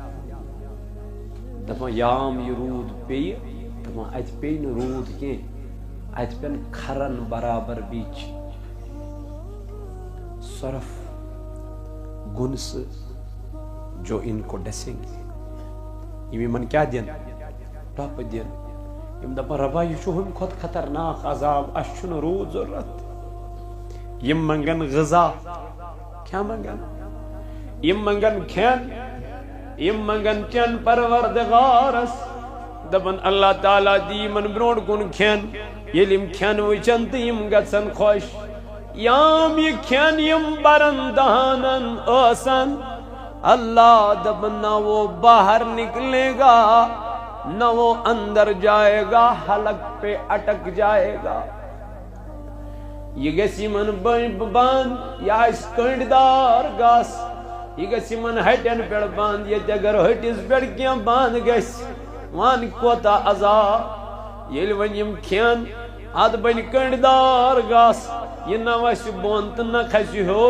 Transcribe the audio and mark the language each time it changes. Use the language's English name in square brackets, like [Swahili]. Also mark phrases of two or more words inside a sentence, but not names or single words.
[Kashmiri] دپان یام یہ روٗد پیٚیہِ دپان اَتہِ پیٚیہِ نہٕ روٗد کینٛہہ اَتہِ پٮ۪ن کھرن برابر بیٖچ سرف گُن [Urdu] سے جو ان کو ڈسیں [Kashmiri] گے یم یمن کیا دین ٹپ دین یم دپان ربا یہ چھُ ہُمہِ کھۄتہٕ خطرناک عذاب اَسہِ چھُنہٕ روٗد ضروٗرت یم منگن غذا کیا منگن یم منگن کھٮ۪ن یم منگن چین پروردگارس دپان اللہ تعالیٰ دی یمن برونٛٹھ کُن کھٮ۪ن ییٚلہِ یم کھٮ۪ن وٕچھن تہٕ یم گژھن خۄش یام یہ کھٮ۪ن یم برن دہانن ٲسن اللہ دپان [Urdu] نہ وہ باہر نکلے گا نہ وہ اندر جائے گا حلق پہ اٹک جائے گا [Kashmiri] یہ گژھِ یمن بند یہ آسہِ کٔنٛڈۍ دار گس یہ گژھِ یمن ہٹین پٮ۪ٹھ بند ییٚتہِ اگر ہٹِس پٮ۪ٹھ کینٛہہ بند گژھِ وَن کوتاہ عذاب ییٚلہِ وۄنۍ یم کھٮ۪ن اتھ بنہِ کٔنٛڈۍ دار گس یہ نہ وسہِ بۄن تہٕ نہ کھسہِ ہیوٚر